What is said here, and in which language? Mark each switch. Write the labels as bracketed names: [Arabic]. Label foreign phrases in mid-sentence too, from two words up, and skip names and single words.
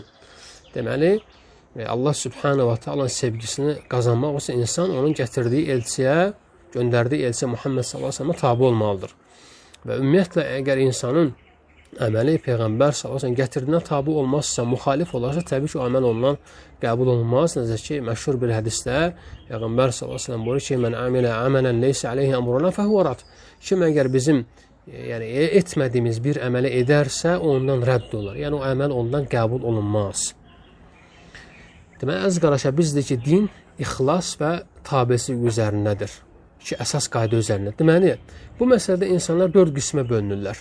[Azerbaijani] Deməli, Allah [Arabic] سبحانه تعالى'nın [Azerbaijani] sevgisini qazanmaq üçün insan onun gətirdiyi elçiyə, göndərdiyi elçi Muhammed [Arabic] صلى الله عليه وسلم [Azerbaijani] tabe olmalıdır. Və ümumiyyətlə əgər insanın əməli Peyğəmbər [Arabic] صلى الله عليه وسلم [Azerbaijani] gətirdiyinə tabe olmazsa, müxalif olarsa, təbii ki, o əməl ondan qəbul olunmaz. Necə ki, məşhur bir hədisdə Peyğəmbər [Arabic] صلى الله عليه وسلم [Azerbaijani] buyurur ki: [Arabic] "من عمل عملا ليس عليه أمرنا فهو رد." [Azerbaijani] Kim əgər bizim yəni etmədiyimiz bir əməli edərsə, ondan rədd olar. Yəni o əməl ondan qəbul olunmaz. Deməli, əziz qardaşlar, bizdir ki, din ixlas və tabesi üzərindədir. İki əsas qayda üzərində. Deməli, bu məsələdə insanlar 4 qismə bölünürlər.